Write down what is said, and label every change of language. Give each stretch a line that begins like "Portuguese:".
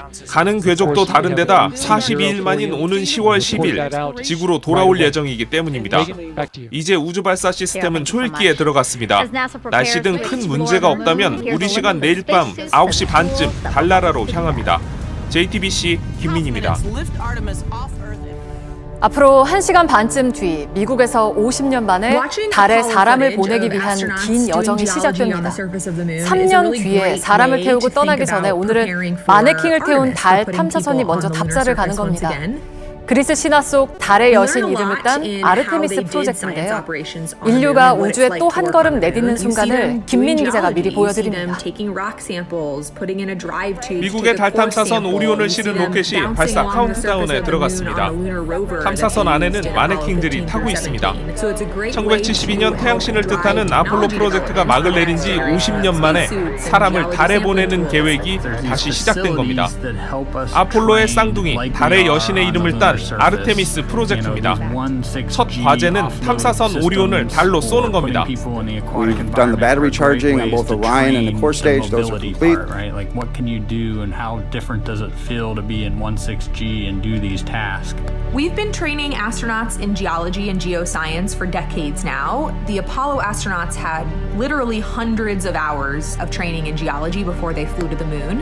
Korean: 가는 궤적도 다른 데다 42일 만인 오는 10월 10일 지구로 돌아올 예정이기 때문입니다. 이제 우주 발사 시스템은 초읽기에 들어갔습니다. 날씨 등 큰 문제가 없다면 우리 시간 내일 밤 9시 반쯤 달나라로 향합니다. JTBC 김민희입니다. 앞으로 1시간 반쯤 뒤 미국에서 50년 만에 달에 사람을 보내기 위한 긴 여정이 시작됩니다. 3년 뒤에 사람을 태우고 떠나기 전에 오늘은 마네킹을 태운 달 탐사선이 먼저 답사를 가는 겁니다. 그리스 신화 속 달의 여신 이름을 딴 아르테미스 프로젝트인데요. 인류가 우주에 또 한 걸음 내딛는 순간을 김민 기자가 미리 보여드립니다. 미국의 달 탐사선 오리온을 실은 로켓이 발사 카운트다운에 들어갔습니다. 탐사선 안에는 마네킹들이 타고 있습니다. 1972년 태양신을 뜻하는 아폴로 프로젝트가 막을 내린 지 50년 만에 사람을 달에 보내는 계획이 다시 시작된 겁니다. 아폴로의 쌍둥이, 달의 여신의 이름을 딴 아르테미스 프로젝트입니다. 첫 과제는 탐사선 오리온을 달로 쏘는 겁니다.
English: We've done the battery charging on both Orion and the core stage. Those are complete. Like what can you do and how different does it feel to be in 16G and do these tasks? We've been training astronauts in geology and geoscience for decades now. The Apollo astronauts had literally hundreds of hours of training in geology before they flew to the moon.